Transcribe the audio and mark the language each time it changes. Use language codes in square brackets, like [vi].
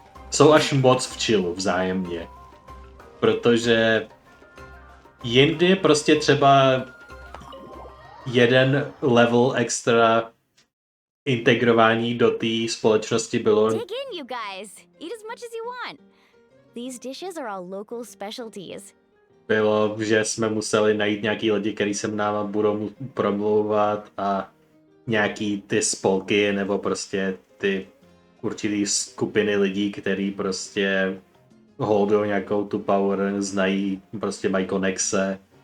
[cs] Jsou až moc v chillu vzájemně. Protože jindy prostě třeba jeden level extra integrování do té společnosti bylo... [en] Dig in, you guys. Eat as much as you want. These dishes are all local specialties. [cs] Bylo, že jsme museli najít nějaký lidi, který se náma budou promlouvat a nějaký ty spolky nebo prostě ty určitý skupiny lidí, který prostě holdují nějakou tu power, znají, prostě mají konexe.